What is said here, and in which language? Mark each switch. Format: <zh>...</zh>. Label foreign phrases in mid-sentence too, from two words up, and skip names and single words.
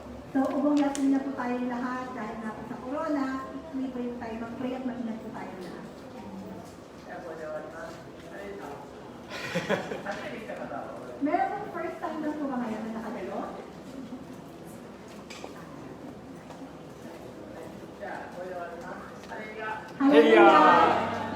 <tl>So, ubong-yatin na po tayo lahat dahil nga po sa corona, tuloy po yung tayo mag-pray at mag-ingat po tayo lahat.</tl> <ja>じゃあこれで終わります。あれです初めて来た方は</ja> <tl>Meron</tl> <en>first time</en> <tl>na po ba ngayon na nakadalo?</tl> <ja>じゃあこれで終わります。あれが Hallelujah!</ja>